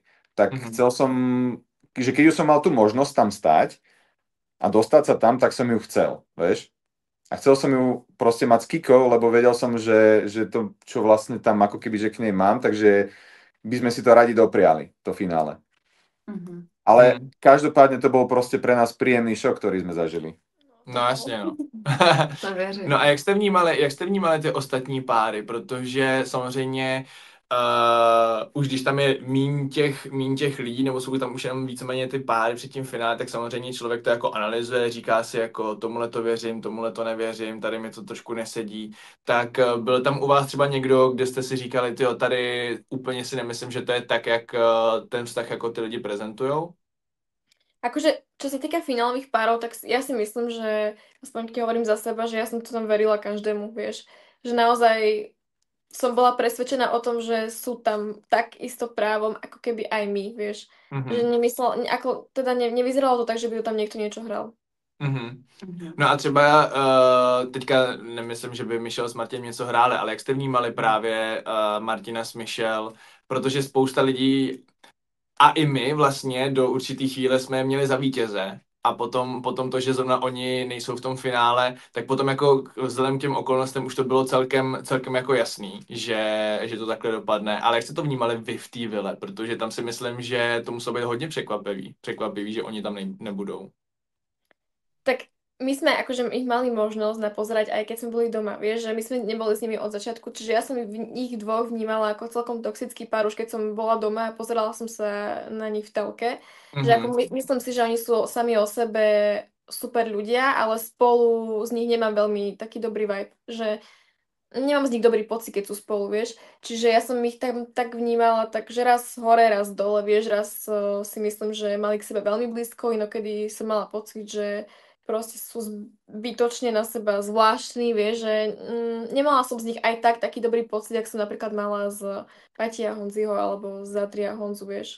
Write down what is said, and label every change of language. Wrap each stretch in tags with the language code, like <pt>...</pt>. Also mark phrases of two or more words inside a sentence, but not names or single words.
<sk>Tak chcel som, že keď už som mal tú možnosť tam stáť a dostať sa tam, tak som ju chcel, vieš. A chcel som ju proste mať s Kikou, lebo vedel som, že to, čo vlastne tam ako keby, že k nej mám, takže by sme si to radi dopriali, to finále. Ale každopádne to bol proste pre nás príjemný šok, ktorý sme zažili.</sk> <cs>No jasně, no. No a jak jste vnímali ty ostatní páry, protože samozřejmě už když tam je míň těch lidí, nebo jsou tam už jenom víceméně ty páry před tím finále, tak samozřejmě člověk to jako analyzuje, říká si jako tomuhle to věřím, tomuhle to nevěřím, tady mi to trošku nesedí. Tak byl tam u vás třeba někdo, kde jste si říkali, tyjo, tady úplně si nemyslím, že to je tak, jak ten vztah jako ty lidi prezentujou?</cs> <sk>Akože, čo sa týka finálových párov, tak ja si myslím, že aspoň keď hovorím za seba, že ja som to tam verila každému, vieš. Že naozaj som bola presvedčená o tom, že sú tam tak isto právom, ako keby aj my, vieš. Že nevyzeralo to tak, že by tam niekto niečo hral.</sk> <cs>No a třeba teďka nemyslím, že by Michelle s Martinem něco hráli, ale jak jste vnímali právě Martina s Michelle, protože spousta lidí A i my vlastně do určitý chvíle jsme je měli za vítěze. A potom to, že zrovna oni nejsou v tom finále, tak potom jako vzhledem k těm okolnostem už to bylo celkem jako jasný, že to takhle dopadne. Ale jak jste to vnímali vy v té vile? Protože tam si myslím, že to muselo být hodně překvapivý, že oni tam nebudou.</cs> <sk>Tak my sme akože ich mali možnosť napozerať, aj keď sme boli doma, vieš, že my sme neboli s nimi od začiatku, čiže ja som ich dvoch vnímala ako celkom toxický pár, už keď som bola doma a pozerala som sa na nich v telke, že ako myslím si, že oni sú sami o sebe super ľudia, ale spolu z nich nemám veľmi taký dobrý vibe, že nemám z nich dobrý pocit, keď sú spolu, vieš, čiže ja som ich tam tak vnímala, takže raz hore, raz dole, vieš, raz si myslím, že mali k sebe veľmi blízko, inokedy som mala pocit, že proste sú zbytočne na seba zvláštni, vieš, že nemala som z nich aj taký dobrý pocit, jak som napríklad mala z Patia Honziho alebo z Adria Honzu, vieš.</sk>